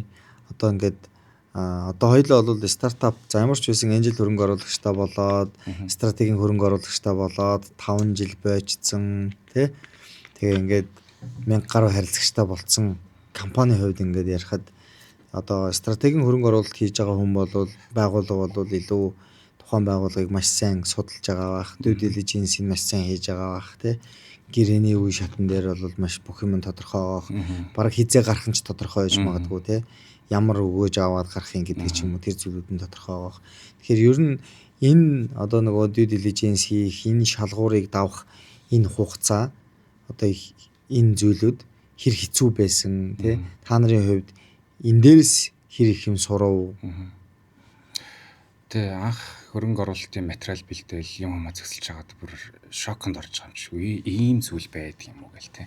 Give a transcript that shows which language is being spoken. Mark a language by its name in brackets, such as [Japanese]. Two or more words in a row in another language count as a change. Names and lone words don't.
[Mongolian] Одоо ингээд одоо хоёулаа бол стартап за ямар ч байсан энжил хөрөнгө оруулагчтай болоод стратегийн хөрөнгө оруулагчтай болоод 5 жил бойжсон тий. Тэгээ ингээд 1000 гаруй харилцагчтай болцсон компани хувьд ингээд ярихад одоо стратегийн хөрөнгө оруулалт хийж байгаа хүн бол байгууллага бол илүү тухайн байгууллагыг маш сайн судалж байгаа бах. [English] Due diligence- [Mongolian] ийг маш сайн хийж байгаа бах тий. Гэрээний үе шатн дээр бол маш бүх юм тодорхой байгаа. Бараг хизээ гарах нь ч тодорхой байж магадгүй тий. Ямар өгөөж аваад гарахын гэдэг ч юм уу тэр зүйлүүд нь тодорхой байгаа. Тэгэхээр ер нь энэ одоо нөгөө [English] due diligence [Mongolian] хийх, энэ шалгуурыг давах энэ хугацаа одоо энэ зүйлүүд хэр хэцүү байсан тий. Та нарын хувьд энэ дээрс хэр их юм сурав. Тэ анх хөрөнгө оруулалтын материал бэлдээл юм хамаа зөксөлж байгаад бүр шоконд орж байгаа юм шиг ийм зүйл байдаг юм уу гэл тэ.